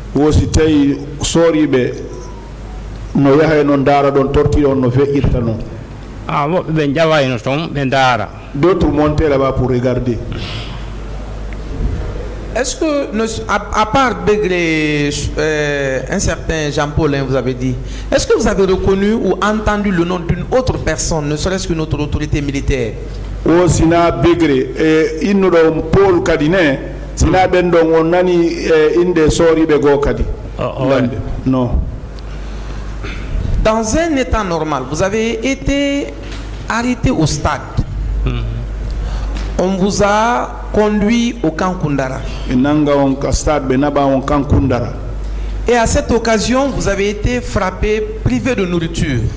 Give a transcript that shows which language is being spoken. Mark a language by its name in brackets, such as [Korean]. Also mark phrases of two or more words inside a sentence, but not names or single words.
[French] D'autres montaient là-bas pour regarder. Est-ce que, à part Begré, un certain Jean-Paul, vous avez dit, est-ce que vous avez reconnu ou entendu le nom d'une autre personne, ne serait-ce qu'une autre autorité militaire? [Fula] O sina Begré et inno Paul Kadine, sina bendo nani inde sori be go kadi. [French] Non. Dans un état normal, vous avez été arrêté au stade. On vous a conduit au camp Koundara. Et à cette occasion, vous avez été frappé, privé de nourriture.